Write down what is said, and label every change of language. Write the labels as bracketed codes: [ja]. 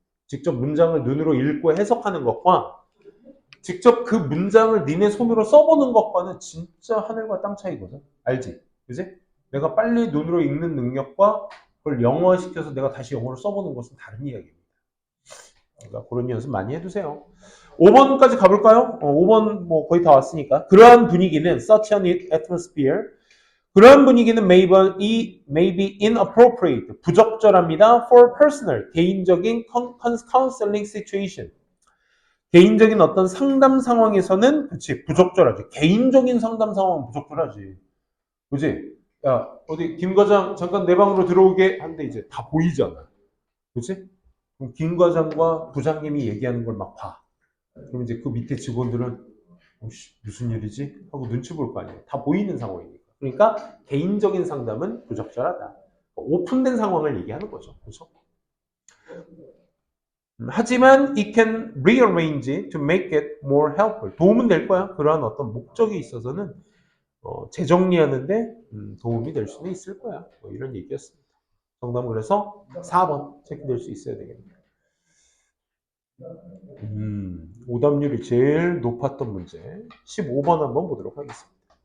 [ko] 직접 문장을 눈으로 읽고 해석하는 것과 직접 그 문장을 니네 손으로 써보는 것과는 진짜 하늘과 땅 차이거든. 알지? 그지? 내가 빨리 눈으로 읽는 능력과 그걸 영어화시켜서 내가 다시 영어로 써보는 것은 다른 이야기입니다. 그러니까 그런 연습 많이 해두세요. 5번까지 가볼까요? 5번 뭐 거의 다 왔으니까. 그러한 분위기는 [en] such an atmosphere. [ko] 그러한 분위기는 [en] may be inappropriate. [ko] 부적절합니다. [en] for personal. [ko] 개인적인 [en] counseling situation. [ko] 개인적인 어떤 상담 상황에서는 그치 부적절하지. 개인적인 상담 상황은 부적절하지. 그치? 야 어디 김 과장 잠깐 내 방으로 들어오게 하는데 이제 다 보이잖아. 그치? 그럼 김 과장과 부장님이 얘기하는 걸 막 봐. 그럼 이제 그 밑에 직원들은 무슨 일이지? 하고 눈치 볼 거 아니에요. 다 보이는 상황이니까. 그러니까 개인적인 상담은 부적절하다. 오픈된 상황을 얘기하는 거죠. 그렇죠? 하지만 [en] it can rearrange it to make it more helpful. [ko] 도움은 될 거야. 그러한 어떤 목적이 있어서는 재정리하는데 도움이 될 수는 있을 거야. 뭐 이런 얘기였습니다. 정답은 그래서 4번 체크될 수 있어야 되겠네요. 오답률이 제일 높았던 문제 15번 한번 보도록 하겠습니다.